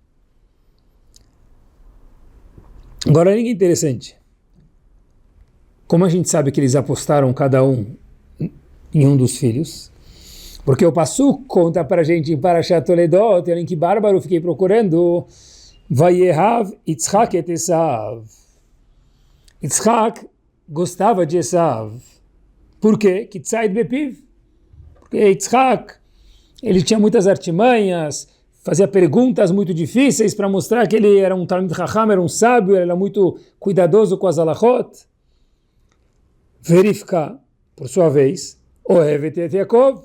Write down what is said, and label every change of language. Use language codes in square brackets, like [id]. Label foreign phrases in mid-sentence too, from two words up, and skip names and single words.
[pt] Agora, olha que interessante. Como a gente sabe que eles apostaram cada um em um dos filhos? Porque o Passuk conta para a gente em Parashat Toledot, olha que bárbaro, fiquei procurando. [he] ויאהב יצחק את עשו. [pt] Yitzhak gostava de Esav. Por quê? [he] כי ציד בפיו. [pt] Porque Yitzhak, ele tinha muitas artimanhas, fazia perguntas muito difíceis para mostrar que ele era um [he] תלמיד חכם, [pt] era um sábio, ele era muito cuidadoso com as halachot. Rivka, por sua vez, [he] אוהבת את יעקב.